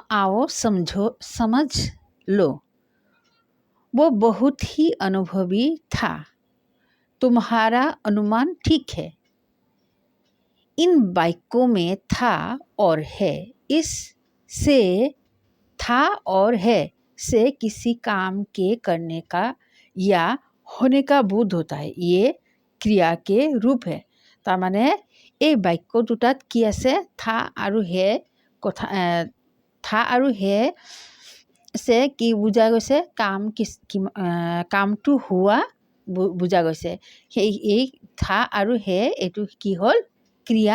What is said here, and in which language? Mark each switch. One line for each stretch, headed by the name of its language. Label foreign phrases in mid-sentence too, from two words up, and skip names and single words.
Hindi: आओ समझ लो, वो बहुत ही अनुभवी था, तुम्हारा अनुमान ठीक है। इन वाक्यों में था और है, इससे था और है से किसी काम के करने का या होने का बोध होता है, ये क्रिया के रूप है।
Assamese: তাৰমানে এই বাক্য দুটাত কি আছে? থা আৰু হে কথা, থা আৰু হে সে কি বুজা গৈছে? কামটো হোৱা বুজা গৈছে। এই থা আৰু হে এইটো কি হ'ল?